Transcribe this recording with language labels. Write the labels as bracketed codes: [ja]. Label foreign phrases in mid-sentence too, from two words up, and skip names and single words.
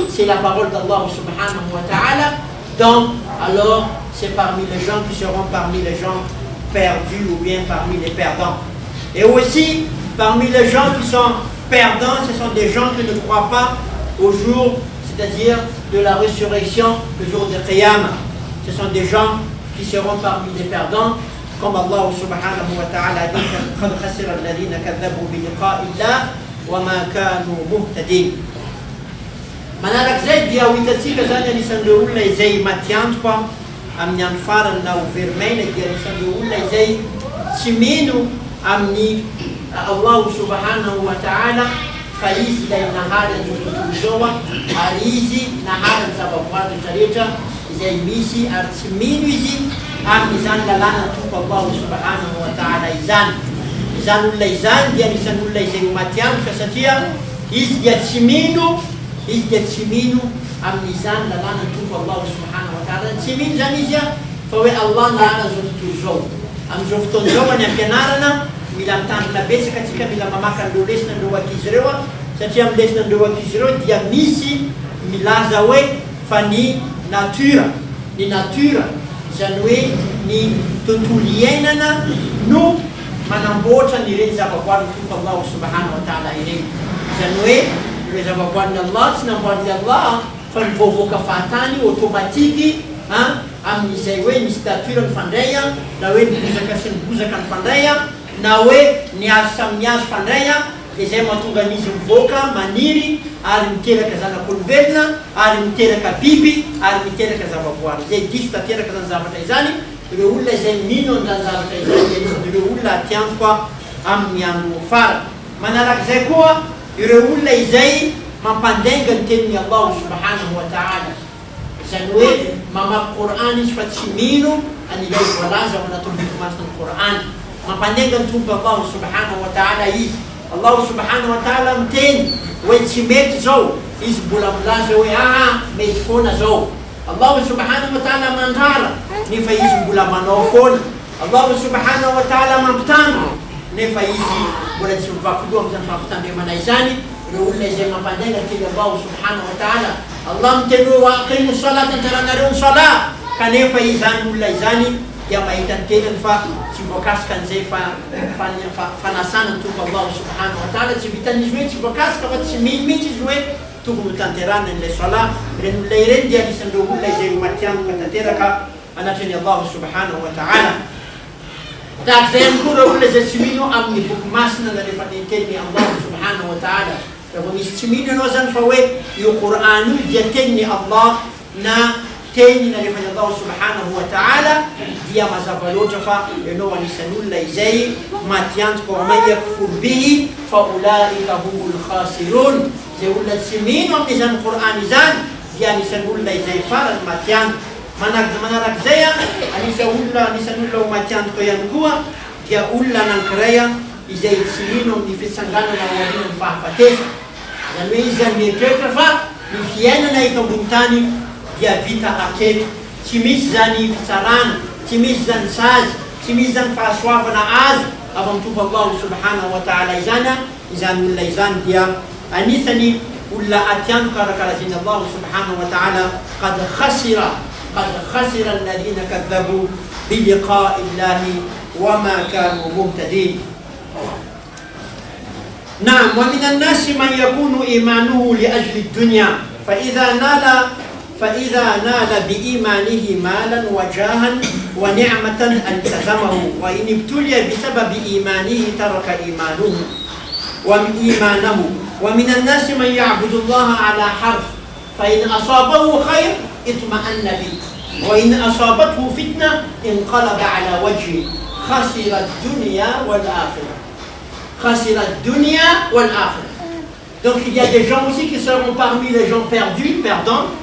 [fr] C'est la parole d' [ar] الله سبحانه وتعالى. [fr] Donc, alors, c'est parmi les gens qui seront parmi les gens perdus ou bien parmi les perdants. Et aussi, parmi les gens qui sont perdants, ce sont des gens qui ne croient pas au jour, c'est-à-dire de la résurrection, le jour de Qiyam. Ce sont des gens qui seront parmi les perdants, comme [ar] الله سبحانه وتعالى [fr] dit [ar] قَدْ خَسِرَ الَّذِينَ كَذَّبُوا بِلِقَاءِ اللَّهِ وَمَا كَانُوا مُهْتَدِينَ. [mg] Manarak zay dia hitantsika zany anisan'ireo olona izay matiantoka amin'ny andro farany na ho vermaina dia anisan'ireo olona izay tsy mino amin'ny [ar] الله سبحانه وتعالى [mg] fa izy ilay nahary an'io tontolo izao ary izy nahary ny zavaboary rehetrarehetra izay misy ary tsy mino izy amin'izany lalàna tompo [ar] الله سبحانه وتعالى [mg] izany. Izany olona izany dia anisan'ny olona izay matiantoka satria izy dia tsy mino amin'izany lalàna tompo [ar] الله سبحانه وتعالى. [mg] Tsy mino zany izy fa hoe Allah nahary an'izao tontolo izao. Amin'izao fotoana izao any am-pianarana mila mitandrina betsaka atsika, mila mamaky an'ireo lesona an'ireo ankizy ireo satria amin'ny lesona an'ireo ankizy ireo dia misy milaza hoe fa ny natura izany hoe ny tontolo iainana no manamboatra n'ireny zavaboary tompo [ar] الله سبحانه وتعالى [mg] ireny. Izany hoe ireo zavaboarin'ny Allah tsy namboarin'ny Allah fa nivoavoaka fahatany automatike amin'izay hoe nisy natura mifandray na hoe ny bozaka sy ny bozaka mifandray na hoe ny hazo samy hazo fandray dia izay mahatonga an'izy mivoaka maniry ary miteraka zanak'olombelona ary miteraka biby ary miteraka zavaboary. Izay diso tanteraka zany zavatra izany, ireo olona izay mino an'izany zavatra izany ireo olona atiantoka amin'ny andro farany. Manarak'izay koa ireo olona izay mampandainga ny tenin'ny [ar] الله سبحانه وتعالى. [mg] Izany hoe mamaky Coran izy fa tsy mino an'ilay voalaza ao anatin'ny boky masina ny Coran. Mampandainga ny tompo [ar] الله سبحانه وتعالى [mg] izy. [ar] الله سبحانه وتعالى [mg] miteny hoe tsy mety zao, izy mbola milaza hoe mety foana zao. [ar] الله سبحانه وتعالى [mg] mandrara nefa izy mbola manao foana. [ar] الله سبحانه وتعالى [mg] mampitandro nefa izy mbola tsy mivakiloha amin'izany fampitandremana izany. Ireo olona izay mampandainga teny [ar] الله سبحانه وتعالى. [mg] Allah miteny hoe [ar] أقيموا الصلاة, [mg] tantaranareo ny salat, kanefa izany olona izany dia mahita ny tenany fa tsy voakasika an'izay fanasana ny tompo [ar] الله سبحانه وتعالى. [mg] Tsy vitan'izy hoe tsy voakasika fa tsy mino mihitsy izy hoe tokony ho tanterana n'ilay salat. Ireny olona ireny dia anisan'ireo olona izay matiantoka tanteraka anatran'ny [ar] الله سبحانه وتعالى. [mg] Tahak'izay ihany koa ireo olona izay tsy mino amin'ny boky masina na rehefa tenin'ny [ar] الله سبحانه وتعالى. [mg] Rehefa misy tsy mino ianao zany fa hoe io Coran io dia tenin'ny Allah na teny na rehefa ny [ar] الله سبحانه وتعالى [mg] dia mazava loatra fa ianao anisan'ny olona izay matiantoka [ar] ومن يكفر به فأولئك هم الخاسرون. [mg] Izay olona tsy mino amin'izany Coran izany dia anisan'ny olona izay farany matiantoka. Manarak'izay anisan'ny olona ho matiantoka ihany koa dia olona anankiray izay tsy mino amin'ny fisanganana ao aorian'ny fahafatesana. Izany hoe izy mieritreritra fa ny fiainana eto ambony tany dia vita aketo, tsy misy zany fitsarana, tsy misy zany sazy, tsy misy zany fahasoavana azy avy amin'ny tompo [ar] الله سبحانه وتعالى [mg] izany. Izany olona izany dia anisany olona atiantoka arakarazin'ny [ar] الله سبحانه وتعالى. قد خسر الذين كذبوا بلقاء الله وما كانوا مهتدين. نعم ومن الناس من يكون إيمانه لأجل الدنيا فإذا نال بإيمانه مالا وجاها ونعمة التزمه وإن ابتلي بسبب إيمانه ترك إيمانه ومن الناس من يعبد الله على حرف فإن أصابه خير اطمأن به وإن أصابته فتنة انقلب على وجهه خسر الدنيا والآخرة [fr] Donc il y a des gens aussi qui seront parmi les gens perdants.